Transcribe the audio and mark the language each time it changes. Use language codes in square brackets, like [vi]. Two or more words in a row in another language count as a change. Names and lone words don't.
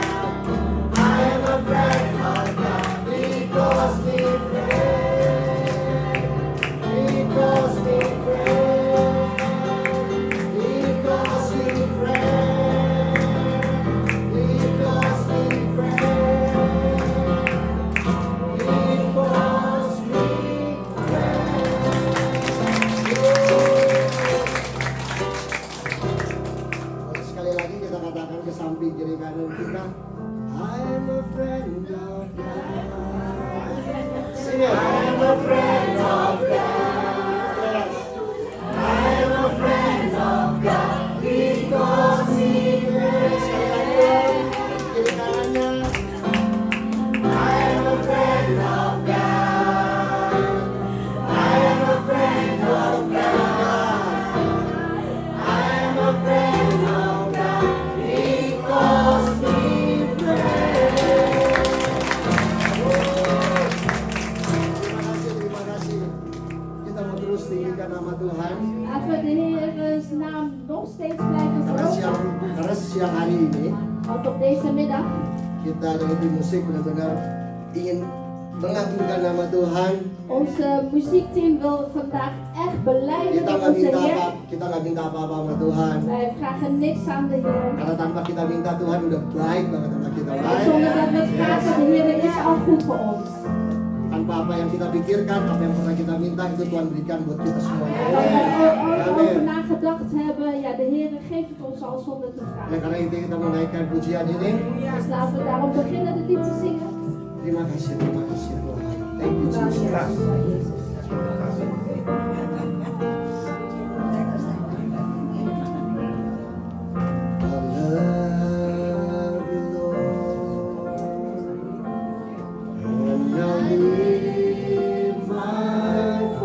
[en] I am a friend of God because He friend. Because He friend. Because He friend. Because He friend. Because He [id] Sekali lagi kita katakan ke samping kiri kanan kita. [en] I am a friend of God. Sing it. I am a friend of God. Yes. I am a friend of God because He friend. [id] Sekali lagi kiri kanannya. [en] I am a friend of God. I am a friend of God. I am a friend of God because He friend. [id] Terima kasih. Kita mau terus tinggikan nama Tuhan. [nl] Laten we de Heer's naam nog steeds blijven verhogen. [id] Karena siang hari ini [nl] Want op deze middag [id] kita dengan di musik benar-benar ingin mengagungkan nama Tuhan. [nl] onze muziekteam wil vandaag echt belijden [id] Kita [nl] in [id] nggak [nl] onze [id] minta [nl] Heer. [id] apa, kita nggak minta apa-apa sama Tuhan. [nl] Wij vragen niks aan de Heer. [id] Karena tanpa kita minta Tuhan udah baik banget sama kita. [nl] En [id] Baik. [nl] zonder dat we het vragen, de Heer is al goed voor ons. [id] Tanpa apa yang kita pikirkan, apa yang pernah kita minta itu Tuhan berikan buat kita semuanya. [nl] Als we er ooit over [id] Amin. [nl] nagedacht hebben, ja, de Heer geeft het ons al zonder te [id] Oleh [nl] vragen. [id] karena itu kita menaikkan pujian ini. [nl] Dus laten we daarom beginnen dit lied te zingen. [id] Terima kasih Tuhan. [en] Thank you [nl] Dank [en] Jesus. [nl] je wel, Jezus. [en] I love you, Lord, and I lift my